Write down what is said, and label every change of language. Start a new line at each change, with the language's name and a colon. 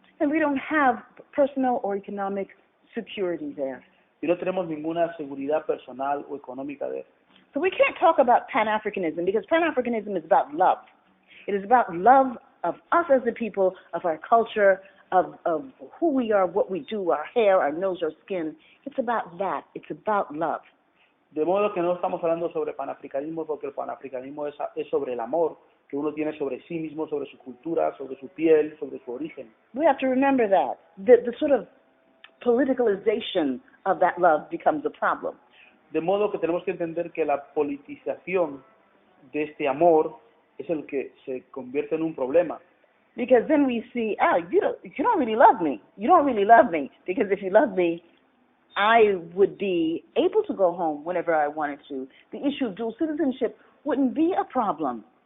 English: And we don't have personal or economic security there.
Spanish: Y no tenemos ninguna seguridad personal o económica de eso.
English: So we can't talk about Pan-Africanism because Pan-Africanism is about love. It is about love of us as a people, of our culture, of who we are, what we do, our hair, our nose, our skin. It's about that. It's about love.
Spanish: De modo que no estamos hablando sobre panafricanismo porque el panafricanismo es sobre el amor que uno tiene sobre sí mismo, sobre su cultura, sobre su piel, sobre su origen.
English: We have to remember that. The sort of politicalization of that love becomes a problem.
Spanish: De modo que tenemos que entender que la politización de este amor es el que se convierte en un problema.
English: Because then we see, you don't really love me. You don't really love me. Because if you love me, I would be able to go home whenever I wanted to. The issue of dual citizenship wouldn't be a problem.